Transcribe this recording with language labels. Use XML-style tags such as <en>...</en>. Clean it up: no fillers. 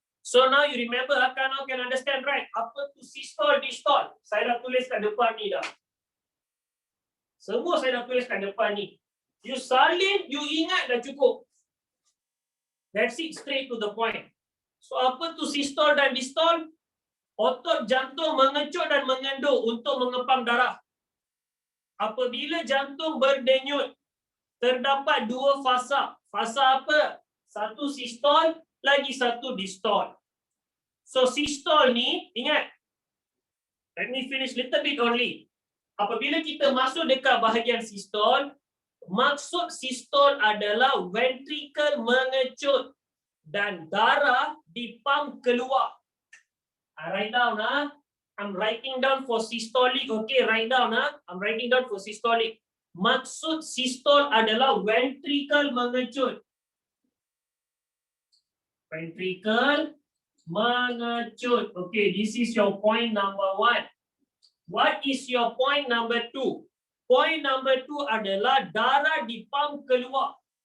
<en>So now you remember, now can understand, right?</en> <ms>Apa tu systole, distole? Saya dah tulis kat depan ni dah. Semua saya dah tulis kat depan ni. You salin, you ingat dah cukup.</ms> <en>That's it, straight to the point.</en> <ms>So apa tu systole dan distole? Otot jantung mengecut dan mengendut untuk mengepam darah. Apabila jantung berdenyut, terdapat dua fasa. Fasa apa? Satu sistol, lagi satu distol. So sistol ni, ingat.</ms> <en>Let me finish little bit only.</en> <ms>Apabila kita masuk dekat bahagian sistol, maksud sistol adalah ventricle mengecut dan darah dipam keluar.</ms> <en>Write down, I'm writing down for systolic. Okay, write down. I'm writing down for systolic.</en> <ms>Maksud sistol adalah ventricle mengecut. Ventricle mengecut.</ms> <en>Okay, this is your point number 1. What is your point number 2?</en> <ms>Point number 2 adalah darah dipam keluar.</ms>